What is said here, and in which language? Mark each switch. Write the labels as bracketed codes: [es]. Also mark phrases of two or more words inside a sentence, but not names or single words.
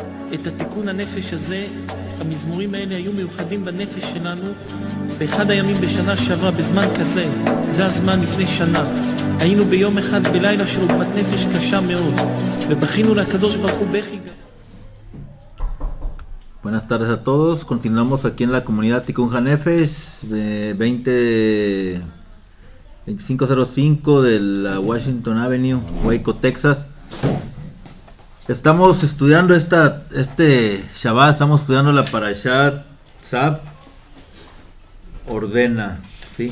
[he] את התיקון הנפש הזה. המזמורים האלה היו מיוחדים בנפש שלנו באחד הימים בשנה שעברה בזמן כזה. זה הזמן לפני שנה. היינו ביום אחד בלילה של עוגמת נפש קשה מאוד, ובכינו לקדוש ברוך הוא בכי. [es] Buenas tardes a todos. Continuamos aquí en la comunidad Tikkun HaNefesh 2505 de la Washington Avenue, Waco, Texas. Estamos estudiando este Shabbat, estamos estudiando la Parashat Tzab, ordena, ¿sí?